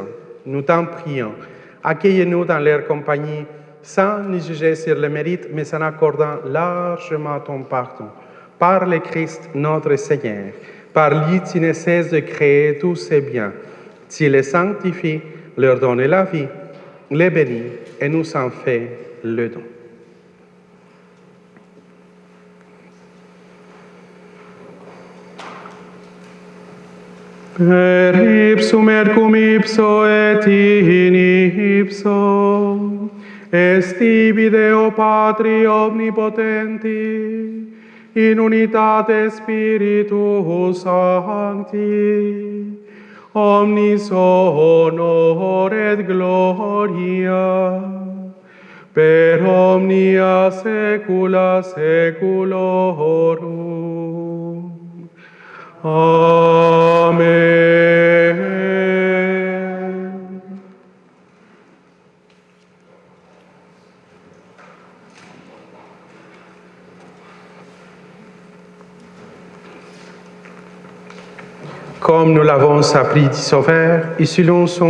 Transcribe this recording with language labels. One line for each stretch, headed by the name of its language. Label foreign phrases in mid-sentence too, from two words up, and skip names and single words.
French: Nous t'en prions, accueille-nous dans leur compagnie, sans nous juger sur le mérite, mais en accordant largement ton pardon. Par le Christ notre Seigneur, par lui tu ne cesses de créer tous ces biens. Tu les sanctifies, leur donnes la vie, les bénis et nous en fais le don.
Latin: Per ipsum et cum ipso et in ipso, est ibi Deo Patri omnipotenti, in unitate Spiritus Sancti, omnis honor et gloria, per omnia saecula saeculorum. Amen.
French: Comme nous l'avons appris du Sauveur, et selon son